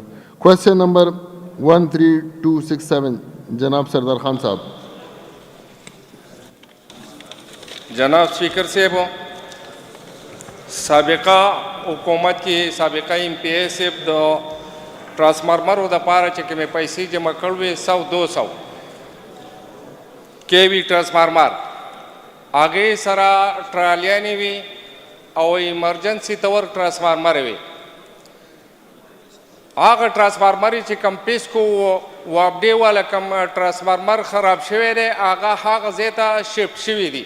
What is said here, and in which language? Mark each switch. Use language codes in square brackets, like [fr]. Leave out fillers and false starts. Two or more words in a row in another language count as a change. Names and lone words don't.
[en] question number [ur] 13267 جناب سردار خان صاحب. جناب اسپیکر صاحب، سابقہ حکومت کی سابقہ ایم پی اے صاحب دو ٹرانسفارمر [ps] د پاره چې کومې پیسې جمع کړوې 100-200 کے وی ټرانسفارمر هغې سره ټرالیانې وي او ایمرجنسي تور ټرانسفارمر وي. هغه ټرانسفارمر چې کم پیسکو وابډې والا کم ټرانسفارمر خراب شوی دی هغه ځای ته شفټ شوي دي.